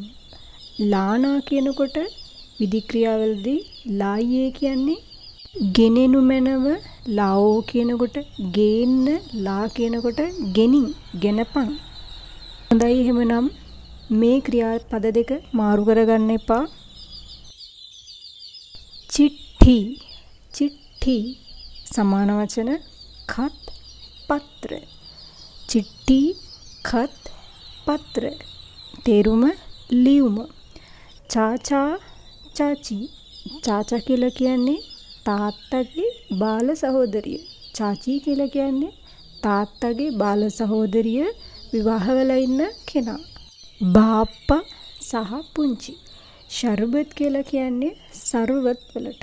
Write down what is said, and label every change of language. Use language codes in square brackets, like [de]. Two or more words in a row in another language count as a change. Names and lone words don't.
[si] ලානා කියනකොට විධික්‍රියාවලදී ලායේ කියන්නේ ගෙනෙනු මැනව, ලාෝ කියනකොට ගේන්න, ලා කියනකොට ගෙනින්, ගෙනපන්. හොඳයි එහෙමනම් මේ ක්‍රියාපද දෙක මාරු කරගන්න එපා. [hi] चिट्ठी. चिट्ठी समान वचन खत, पत्र. चिट्ठी, खत, पत्र [si] තේරුම ලියුම. [hi] चाचा, चाची. [si] चाचा කියලා කියන්නේ තාත්තගේ බාල සහෝදරිය. चाची කියලා කියන්නේ තාත්තගේ බාල සහෝදරිය විවාහ වෙලා ඉන්න කෙනා. බාප්පා සහ පුංචි. ශර්බත් කියලා කියන්නේ සර්වත් වලට.